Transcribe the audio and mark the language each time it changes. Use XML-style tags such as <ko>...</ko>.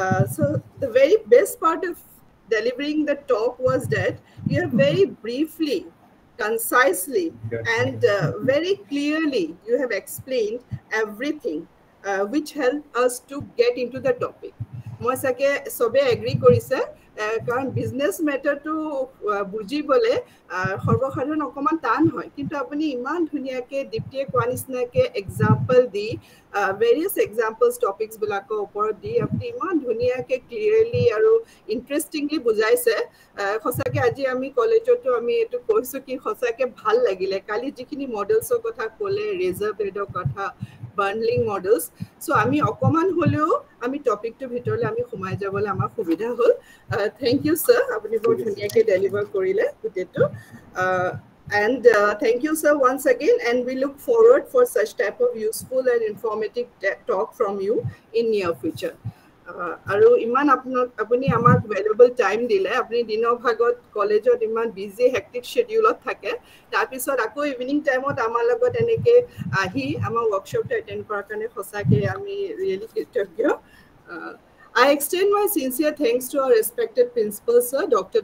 <en>So the very best part of delivering the talk was that you have very briefly, concisely, and very clearly you have explained everything, which helped us to get into the topic.</en> <as>মই সাকে সবে agri কৰিছে কাৰণ business মেটাৰটো বুজিবলে সৰ্বসাধাৰণ অকমান টান হয়, কিন্তু আপুনি ইমান ধুনীয়াকে দীপ্তিয়ে কোৱা নিচিনাকে example the various examples topics বিলাকৰ ওপৰত দি আপুনি ইমান ধুনীয়াকে ক্লিয়াৰলি আৰু ইণ্টাৰেষ্টিংলি বুজাইছে। সঁচাকে আজি আমি কলেজতো আমি এইটো কৈছো কি সঁচাকে ভাল লাগিলে। কালি যিখিনি মডেলছৰ কথা ক'লে, ৰেজাৰ বেডৰ কথা, বান্ডলিং মডেলছ, সো আমি অকমান হলেও আমি টপিকটো ভিতৰলৈ আমি সোমাই যাবলৈ আমাৰ সুবিধা হ'ল। থ্যাংক ইউ স্যার, আপুনি বহুত ধুনীয়াকে ডেলিভাৰ কৰিলে গোটেইটো।</as> <en>And thank you sir once again, and we look forward for such type of useful and informative talk from you in near future.</en> <as>আৰু ইমান আপুনি আমাক ভ্যালুয়েবল টাইম দিলে। আপুনি দিনৰ ভাগত কলেজত ইমান বিজি হেক্টিক শেডিউলত থাকে, তাৰপিছত আকৌ ইভিনিং টাইমত আমাৰ লগত এনেকে আহি আমাৰ ওয়ার্কশপটো এটেন্ড কৰাৰ কাৰণে সঁচাকে আমি ৰিয়েলি কৃতজ্ঞ।</as> <en>I extend my sincere thanks to our respected principal sir, Dr.</en>